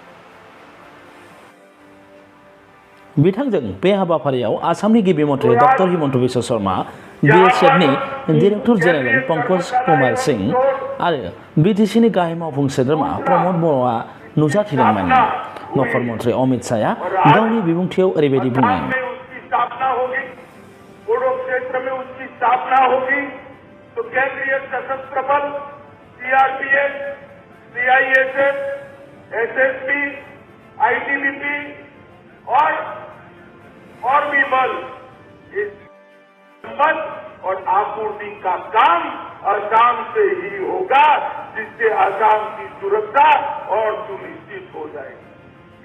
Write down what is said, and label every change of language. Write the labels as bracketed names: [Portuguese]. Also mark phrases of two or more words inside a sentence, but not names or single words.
[Bodo] बिथांजों बे हाबाफारियाव आसामनि गिबि मन्थ्रि डक्टर हिमन्त बिश्व शर्मा, BSFनि डाइरेक्टर जेनेरेल पंकज कुमार सिंह आरो BTCनि गाहाय मावफुं सोद्रोमा प्रमद बर'आ नुजाथिदोंमोन। नखर मन्थ्रि अमित शाहआ गावनि बिबुंथियाव ओरैबायदि बुङो। [Hindi] और भी बल इस संपत्ति और आपूर्ति का काम असम से ही होगा, जिससे असम की सुरक्षा और सुनिश्चित हो जाएगी।